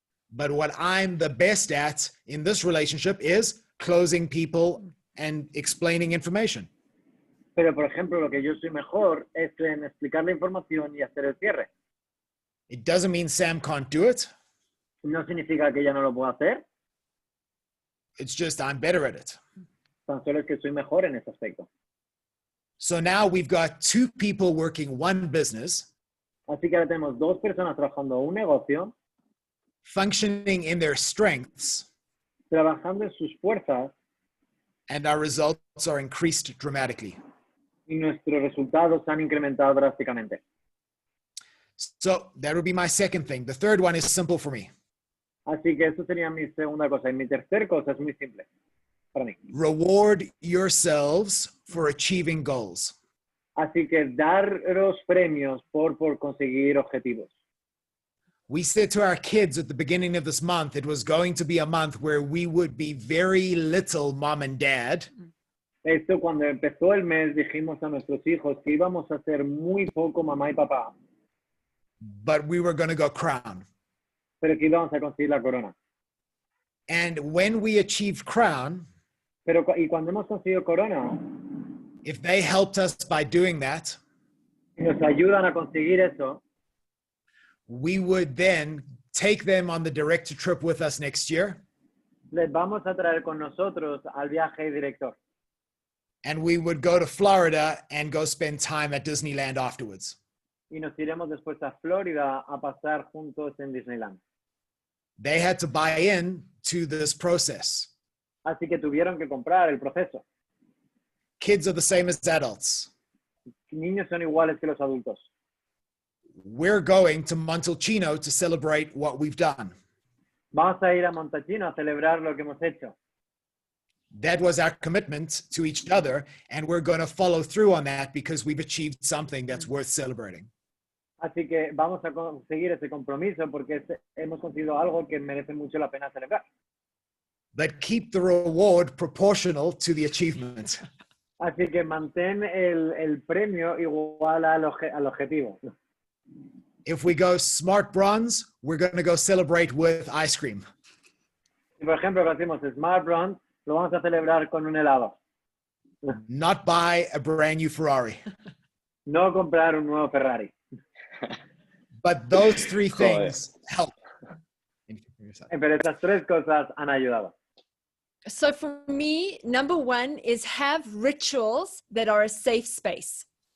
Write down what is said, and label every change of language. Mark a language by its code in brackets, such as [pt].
[en] But what I'm the best at in this relationship is closing people and explaining information. [es] Pero, por ejemplo, lo que yo soy mejor es en explicar la información y hacer el cierre. [en] It doesn't mean Sam can't do it. [es] No significa que ella no lo pueda hacer. [en] It's just I'm better at it. [es] Tan solo es que soy mejor en ese aspecto. [en] So now we've got 2 people working one business. [es] Así que ahora tenemos 2 personas trabajando un negocio. [en] Functioning in their strengths. [es] Trabajando en sus fuerzas. [en] And our results are increased dramatically. [es] y nuestros resultados se han incrementado drásticamente. [en] So that would be my second thing. The third one is simple for me. [es] Así que eso sería mi segunda cosa. Y mi tercera cosa es muy simple para mí. [en] Reward yourselves for achieving goals. [es] Así que daros premios por conseguir objetivos. [en] We said to our kids at the beginning of this month, it was going to be a month where we would be very little mom and dad. [es] Esto cuando empezó el mes dijimos a nuestros hijos que íbamos a ser muy poco mamá y papá. [en] But we were going to go crown. [es] Pero que íbamos a conseguir la corona. [en] And when we achieved crown, [es] Y cuando hemos conseguido corona, [en] if they helped us by doing that, [es] nos ayudan a conseguir eso, [en] we would then take them on the director trip with us next year. [es] les vamos a traer con nosotros al viaje director. [en] And we would go to Florida and go spend time at Disneyland afterwards. [es] Y nos iremos después a Florida a pasar juntos en Disneyland. [en] They had to buy in to this process. [es] Así que tuvieron que comprar el proceso. [en] Kids are the same as adults. [es] Niños son iguales que los adultos. [en] We're going to Montalcino to celebrate what we've done. [es] Vamos a ir a Montachino a celebrar lo que hemos hecho. [en] That was our commitment to each other, and we're going to follow through on that because we've achieved something that's worth celebrating. [es] Así que vamos a conseguir ese compromiso porque hemos conseguido algo que merece mucho la pena celebrar. [en] But keep the reward proportional to the achievement. [es] Así que mantén el premio igual al objetivo. [en] If we go smart bronze, we're going to go celebrate with ice cream. [es] Si por ejemplo hacemos Smart Bronze, lo vamos a celebrar con un helado. [en] Not buy a brand new Ferrari. [es] No comprar un nuevo Ferrari. [en] But those three things help. [es] Pero estas tres cosas han ayudado. [en] So for me, number one is have rituals that are a safe space.